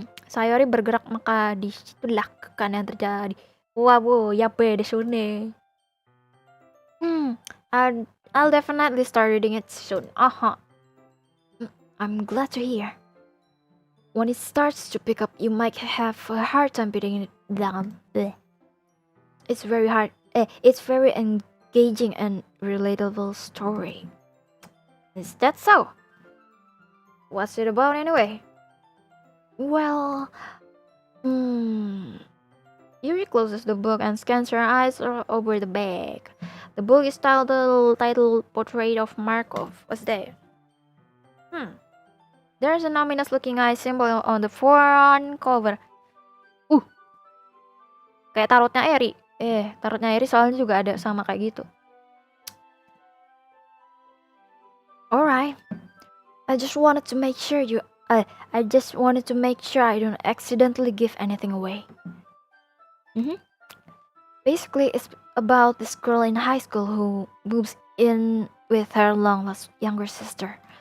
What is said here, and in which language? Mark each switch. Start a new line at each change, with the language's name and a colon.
Indonesian: Sayori bergerak maka disitulah kekan yang terjadi.
Japanese: Wow, yape desune.
English: I'll definitely start reading it soon. I'm glad to hear. When it starts to pick up, you might have a hard time putting it down. It's very hard. It's very engaging and relatable story. Is that so? What's it about anyway? Well, Yuri closes the book and scans her eyes over the back. The book is titled Portrait of Markov. What's that? There's an ominous-looking eye symbol on the front cover.
Indonesian: Kayak tarotnya Eri. Tarotnya Eri soalnya juga ada sama kayak gitu.
English: Alright. I just wanted to make sure I don't accidentally give anything away. Basically, it's about this girl in high school who moves in with her long-lost younger sister.